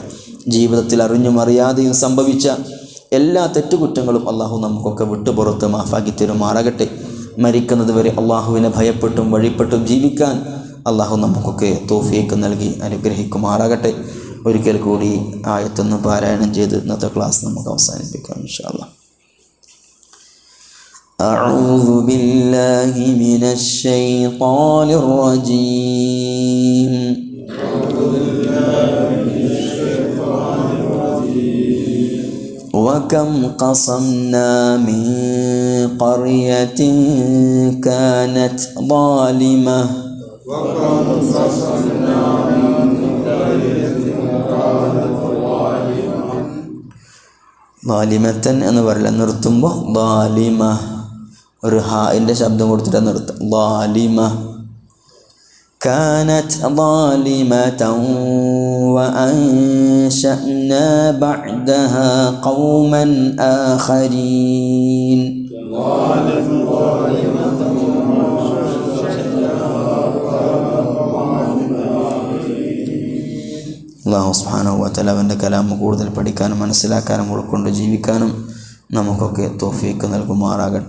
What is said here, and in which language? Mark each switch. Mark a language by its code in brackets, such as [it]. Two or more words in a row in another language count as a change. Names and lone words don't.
[ml] ജീവിതത്തിൽ അറിഞ്ഞും അറിയാതെയും സംഭവിച്ച എല്ലാ തെറ്റുകുറ്റങ്ങളും അള്ളാഹു നമുക്കൊക്കെ വിട്ടുപുറത്ത് മാഫാക്കി തരുമാറാകട്ടെ. മരിക്കുന്നത് വരെ അള്ളാഹുവിനെ ഭയപ്പെട്ടും വഴിപ്പെട്ടും ജീവിക്കാൻ അള്ളാഹു നമുക്കൊക്കെ തൗഫീഖ് നൽകി അനുഗ്രഹിക്കുമാറാകട്ടെ. ഒരിക്കൽ കൂടി ആയത്തൊന്ന് പാരായണം ചെയ്ത് ഇന്നത്തെ ക്ലാസ് നമുക്ക് അവസാനിപ്പിക്കാം [ar] إن شاء الله. أعوذ بالله من الشيطان الرجيم. وكم قصمنا من قرية كانت ظالمة ظالمة [ml] എന്ന് പറയില്ല, നിർത്തുമ്പോൾ ظالمة ഒരു ഹായിൻ്റെ ശബ്ദം കൊടുത്തിട്ട് നിർത്തുക. [ar] ظالمة كانت ظالمة وأنشأنا بعدها قوما آخرين. الله سبحانه وتعالى [ml] അവൻ്റെ കലാം കൂടുതൽ പഠിക്കാനും മനസ്സിലാക്കാനും ഉൾക്കൊണ്ട് ജീവിക്കാനും നമുക്കൊക്കെ തൗഫീഖ് നൽകുമാറാകട്ടെ.